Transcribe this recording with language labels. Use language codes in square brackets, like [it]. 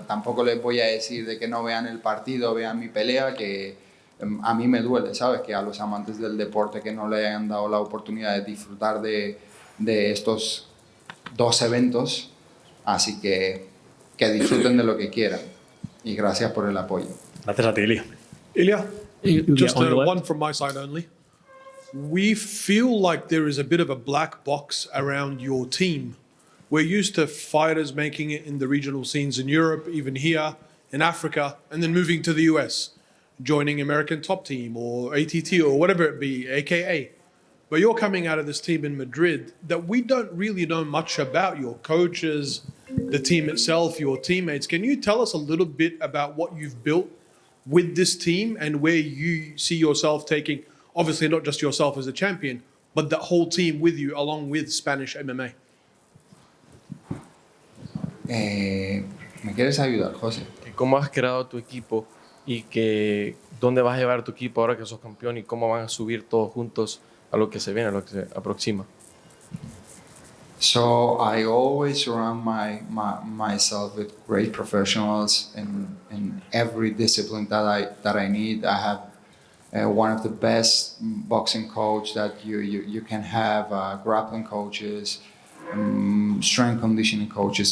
[es] Tampoco les voy a decir de que no vean el partido, vean mi pelea, que a mí me duele, ¿sabes? Que a los amantes del deporte que no le hayan dado la oportunidad de disfrutar de estos dos eventos, así que disfruten de lo que quieran y gracias por el apoyo. Gracias a ti, Ilia. [en] Ilia, just one from my side only. We feel like there is a bit of a black box around your team. We're used to fighters making it in the regional scenes in Europe, even here in Africa, and then moving to the US, joining American Top Team or ATT or whatever it be, AKA. but you're coming out of this team in Madrid that we don't really know much about, your coaches, the team itself, your teammates. Can you tell us a little bit about what you've built with this team and where you see yourself taking, obviously not just yourself as a champion, but the whole team with you along with Spanish MMA? [es] ¿Me quieres ayudar, José? ¿Cómo has creado tu equipo y dónde vas a llevar tu equipo ahora que sos campeón y cómo van a subir todos juntos a lo que se viene, a lo que se aproxima? [en] So I always surround myself with great professionals in every discipline that I need. I have one of the best boxing coach that you can have, grappling coaches, strength conditioning coaches.